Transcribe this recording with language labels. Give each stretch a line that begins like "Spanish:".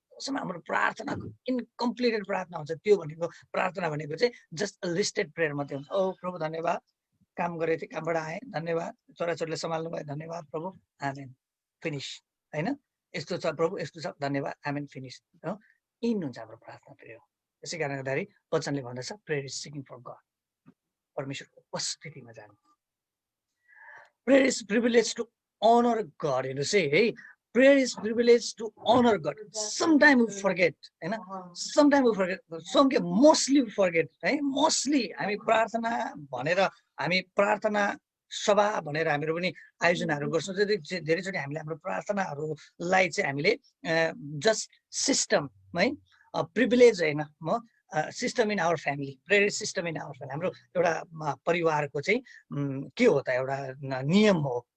Nepali: तबसम्म हाम्रो प्रार्थनाको इन्कम्प्लिटेड प्रार्थना हुन्छ। त्यो भनेको प्रार्थना भनेको चाहिँ जस्ट लिस्टेड प्रेयर मात्रै हुन्छ। ओ प्रभु धन्यवाद, काम गरेको थिएँ, कामबाट आएँ, धन्यवाद, छोराछोरीले सम्हाल्नु भयो, धन्यवाद प्रभु, आमेन, फिनिस होइन, यस्तो छ प्रभु, यस्तो छ, धन्यवाद, आमेन, फिनिस हो। इन हुन्छ हाम्रो प्रार्थना प्रेयर। त्यसै कारणले गर्दाखेरि वचनले भन्दछ
English: Prayer is seeking for God.
Nepali: परमेश्वरको उपस्थितिमा जानु।
English: Prayer is privilege to honor God, है prayer is privilege to honor God. Sometimes we forget,
Nepali: हैन,
English: sometimes we forget, mostly we forget,
Nepali: है, mostly हामी प्रार्थना भनेर हामी प्रार्थना सभा भनेर हामीहरू पनि आयोजनाहरू गर्छौँ। धेरैचोटि हामीले हाम्रो प्रार्थनाहरूलाई चाहिँ हामीले जस्ट सिस्टम, है, प्रिभिलेज होइन, म system in our family,
English: prayer system in our family,
Nepali: हाम्रो एउटा परिवारको चाहिँ के हो त, एउटा नियम हो।